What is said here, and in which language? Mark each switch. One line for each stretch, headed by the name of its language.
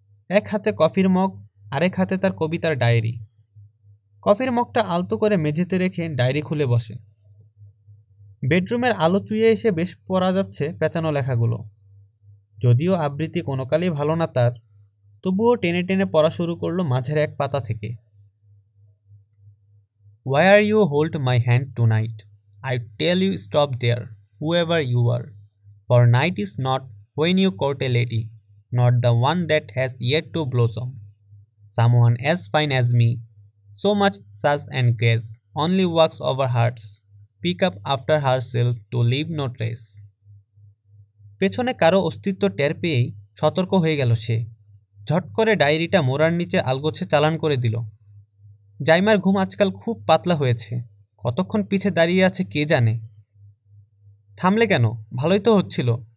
Bangla: এক হাতে কফির মগ, আরেক হাতে তার কবিতার ডায়েরি। কফির মগটা আলতো করে মেঝেতে রেখে ডায়েরি খুলে বসে। বেডরুমের আলো চুইয়ে এসে বেশ পড়া যাচ্ছে পেঁচানো লেখাগুলো। যদিও আবৃত্তি কোনোকালেই ভালো না তার, তবুও টেনে টেনে পড়া শুরু করলো মাঝের এক পাতা থেকে।
English: Why are you hold my hand tonight? I tell you stop there, whoever you are. For night is not when you court a lady, not the one that has yet to blossom. Someone as fine as me, so much sass and grace, only walks over hearts, pick up after herself to leave no trace.
Bangla: পেছনে কারো অস্তিত্ব টের পেয়েই সতর্ক হয়ে গেল সে। ঝট করে ডায়েরিটা মোড়ার নিচে আলগোছে চালান করে দিল। জাইমার ঘুম আজকাল খুব পাতলা হয়েছে, কতক্ষণ পিছে দাঁড়িয়ে আছে কে জানে। থামলে কেন? ভালোই তো হচ্ছিল।